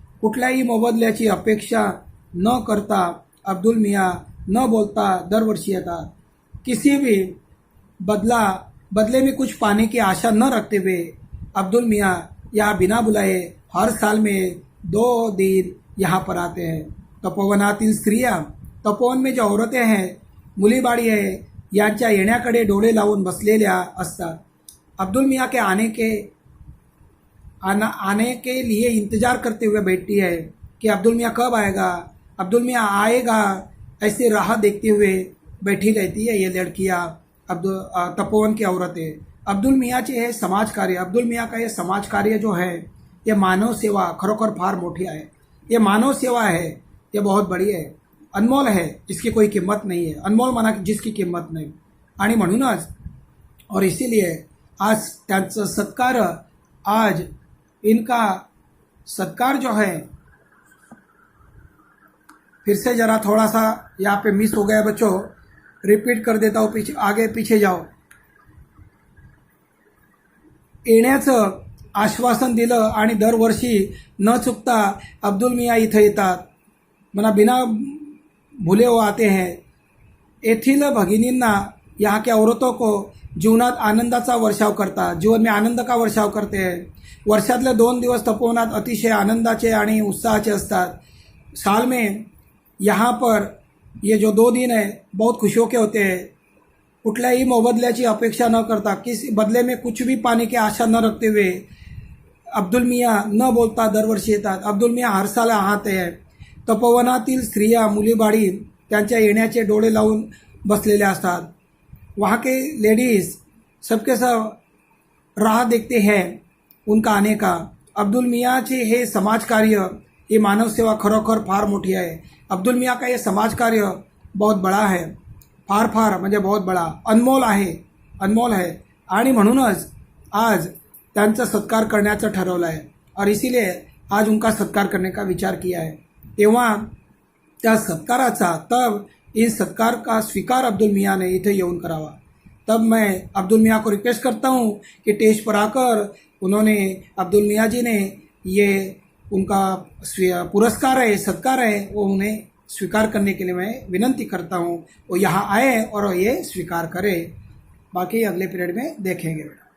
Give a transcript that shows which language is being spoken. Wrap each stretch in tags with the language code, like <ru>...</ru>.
<mr>कुठल्याही मोबदल्याची अपेक्षा न करता अब्दुल मियाँ न बोलता दरवर्षी येतात।</mr> <hi>किसी भी बदले में कुछ पाने की आशा न रखते हुए अब्दुल मियाँ यहाँ बिना बुलाए हर साल में 2 दिन यहाँ पर आते हैं।</hi> <mr>तपोवनातील स्त्रिया,</mr> <hi>तपोवन में जो औरतें हैं,</hi> <mr>मुलीबाळी है, यांच्या येण्याकडे डोळे लावून बसलेल्या असतात।</mr> <hi>अब्दुल मियाँ के आने के लिए इंतजार करते हुए बैठती है कि अब्दुल मियाँ कब आएगा, अब्दुल मियाँ आएगा, ऐसे राह देखते हुए बैठी रहती है ये लड़कियाँ, तपोवन की औरतें।</hi> <mr>अब्दुल मियाँचे हे समाजकार्य,</mr> <hi>अब्दुल मियाँ का ये समाजकार्य जो है,</hi> <mr>ये मानव सेवा खरोखर फार मोठी आहे.</mr> <hi>ये मानव सेवा है, ये बहुत बड़ी है, अनमोल है, इसकी कोई किंमत नहीं है. अनमोल माना जिसकी किंमत नहीं.</hi> <mr>आणि म्हणूनच</mr> <hi>और इसीलिए</hi> <mr>आज त्यांचं सत्कार,</mr> <hi>आज इनका सत्कार जो है, फिर से जरा थोड़ा सा यहाँ पे मिस हो गया बच्चों, रिपीट कर देता हूँ, पीछे आगे पीछे जाओ.</hi> <mr>येण्याचं आश्वासन दिलं आणि दरवर्षी न चुकता अब्दुल मियाँ इथे येतात.</mr> <hi>म्हणा बिना भूले वो आते हैं.</hi> <mr>येथील भगिनींना,</mr> <hi>यहाँ के औरतों को</hi> <mr>जीवनात आनंदाचा वर्षाव करतात,</mr> <hi>जीवन में आनंद का वर्षाव करते हैं.</hi> <mr>वर्षातले 2 दिवस तपोवनात अतिशय आनंदाचे आणि उत्साहाचे असतात.</mr> <hi>साल में यहाँ पर ये जो 2 दिन है बहुत खुशियों के होते हैं.</hi> <mr>कुठल्याही मोबदल्याची अपेक्षा न करता,</mr> <hi>किसी बदले में कुछ भी पाने की आशा न रखते हुए</hi> <mr>अब्दुल मियाँ न बोलता दरवर्षी येतात.</mr> <hi>अब्दुल मियाँ हर साल आते हैं.</hi> <mr>तपोवनातील स्त्रिया, मुलीबाळी त्यांच्या येण्याचे डोळे लावून बसलेले असतात.</mr> <hi>वहाँ के लेडीज सबके सब राह देखते हैं उनका आने का.</hi> <mr>अब्दुल मियाँचे हे समाजकार्य, ये मानव सेवा खरोखर फार मोठी आहे.</mr> <hi>अब्दुल मियाँ का ये समाजकार्य बहुत बड़ा है,</hi> <mr>फार फार म्हणजे</mr> <hi>बहुत बड़ा,</hi> <mr>अनमोल आहे,</mr> <hi>अनमोल है.</hi> <mr>आणि म्हणूनच आज त्यांचा सत्कार करण्याचं ठरवलं आहे.</mr> <hi>और इसीलिए आज उनका सत्कार करने का विचार किया है.</hi> <mr>तेव्हा त्या सत्काराचा,</mr> <hi>तब इस सत्कार का स्वीकार अब्दुल मियाँ ने</hi> <mr>इथे येऊन करावा.</mr> <hi>तब मैं अब्दुल मियाँ को रिक्वेस्ट करता हूँ कि स्टेज पर आकर उन्होंने, अब्दुल मियाँ जी ने ये उनका पुरस्कार है, सत्कार है, वो उन्हें स्वीकार करने के लिए मैं विनंती करता हूँ. वो यहाँ आए और ये स्वीकार करें. बाकी अगले पीरियड में देखेंगे.</hi>